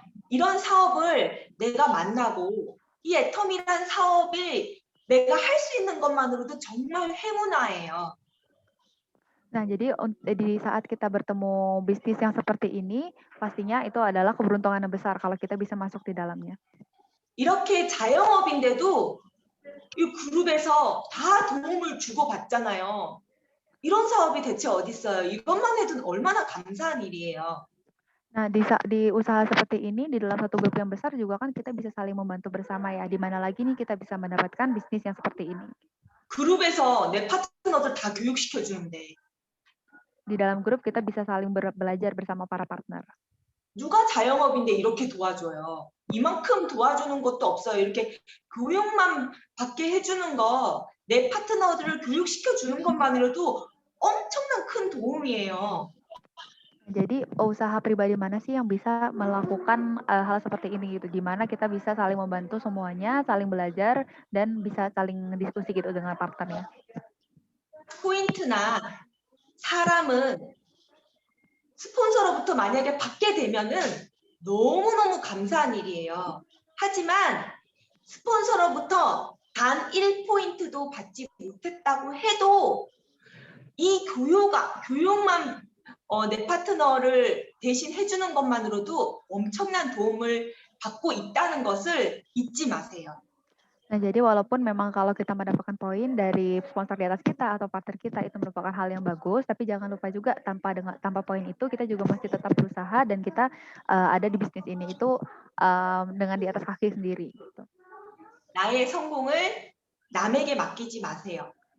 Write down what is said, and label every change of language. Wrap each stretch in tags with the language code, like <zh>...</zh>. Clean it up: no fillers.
<ko>이런 사업을 내가 만나고 이 애터미란 사업을 내가 할 수 있는 것만으로도 정말 행운아예요.</ko> <id>Nah, jadi di saat kita bertemu bisnis yang seperti ini, pastinya itu adalah keberuntungan yang besar kalau kita bisa masuk di dalamnya.</id> <ko>이렇게 자영업인데도 이 그룹에서 다 도움을 주고 받잖아요. 이런 사업이 대체 어디 있어요? 이것만 해도 얼마나 감사한 일이에요.</ko> <id>Nah, di usaha seperti ini, di dalam satu grup yang besar juga kan kita bisa saling membantu bersama ya. Di mana lagi nih kita bisa mendapatkan bisnis yang seperti ini.</id> <ko>그룹에서 내 파트너들 다 교육시켜 주는데</ko> <id>Di dalam grup kita bisa saling belajar bersama para partner.</id> <ko>누가 자영업인데 이렇게 도와줘요. 이만큼 도와주는 것도 없어요. 이렇게 교육만 받게 해주는 거, 내 파트너들을 교육시켜 주는 것만으로도 엄청난 큰 도움이에요.</ko> <id>Jadi usaha pribadi mana sih yang bisa melakukan hal seperti ini gitu, di mana kita bisa saling membantu semuanya, saling belajar dan bisa saling diskusi gitu dengan partnernya.</id> <ko>포인트나 사람은 스폰서로부터 만약에 받게 되면은 너무너무 감사한 일이에요. 하지만 스폰서로부터 단 1포인트도 받지 못했다고 해도 이 교육만 내 파트너를 대신 해주는 것만으로도 엄청난 도움을 받고 있다는 것을 잊지 마세요.</ko> <id>Nah, jadi walaupun memang kalau kita mendapatkan poin dari sponsor di atas kita atau partner kita itu merupakan hal yang bagus, tapi jangan lupa juga tanpa poin itu kita juga masih tetap berusaha dan kita ada di bisnis ini itu dengan di atas kaki sendiri. Gitu.</id> <ko>나의 성공을 남에게 맡기지 마세요.</ko>